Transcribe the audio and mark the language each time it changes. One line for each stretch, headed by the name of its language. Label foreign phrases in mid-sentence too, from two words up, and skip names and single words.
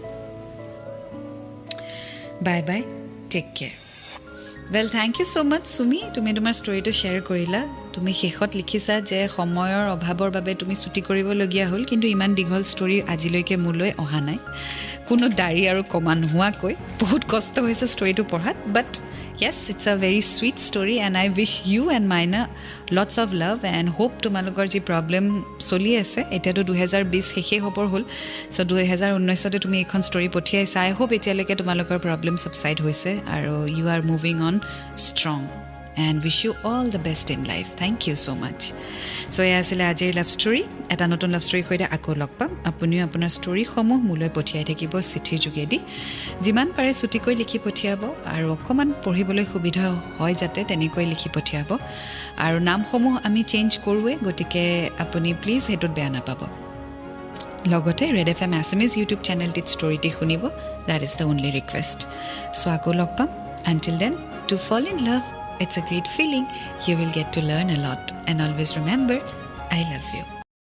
English: bye bye take care well thank you so much
Assamese: সুমি তুমি তোমাৰ ষ্টৰিটো শ্বেয়াৰ কৰিলা তুমি শেষত লিখিছা যে সময়ৰ অভাৱৰ বাবে তুমি ছুটি কৰিবলগীয়া হ'ল কিন্তু ইমান দীঘল ষ্টৰি আজিলৈকে মোলৈ অহা নাই কোনো দাড়ি আৰু কমা নোহোৱাকৈ বহুত কষ্ট হৈছে ষ্টৰিটো পঢ়াত
English: but yes it's a very sweet story and I wish you and Maina lots of love and hope
Assamese: তোমালোকৰ যি প্ৰব্লেম চলি আছে এতিয়াতো 2020 শেষে হ'বৰ হ'ল সো 2019 তে তুমি এখন ষ্টৰি পঠিয়াইছা
English: I hope
Assamese: এতিয়ালৈকে তোমালোকৰ প্ৰব্লেম
English: সাবসাইড
Assamese: হৈছে আৰু
English: you are moving on strong and wish you all the best in life thank you so much so
Assamese: এয়া আছিল আজিৰ লাভ ষ্টৰি এটা নতুন লাভ ষ্টৰি সৈতে আকৌ লগ পাম আপুনিও আপোনাৰ ষ্টৰিসমূহ মোলৈ পঠিয়াই থাকিব চিঠিৰ যোগেদি যিমান পাৰে ছুটিকৈ লিখি পঠিয়াব আৰু অকণমান পঢ়িবলৈ সুবিধা হয় যাতে তেনেকৈ লিখি পঠিয়াব আৰু নামসমূহ আমি চেঞ্জ কৰোঁৱে গতিকে আপুনি প্লিজ সেইটোত বেয়া নাপাব লগতে ৰেড এফ এম আছামিজ ইউটিউব চেনেলটিত ষ্টৰিটি শুনিব
English: that is the only request
Assamese: চ' আকৌ লগ পাম
English: until then to fall in love it's a great feeling you will get to learn a lot and always remember I love you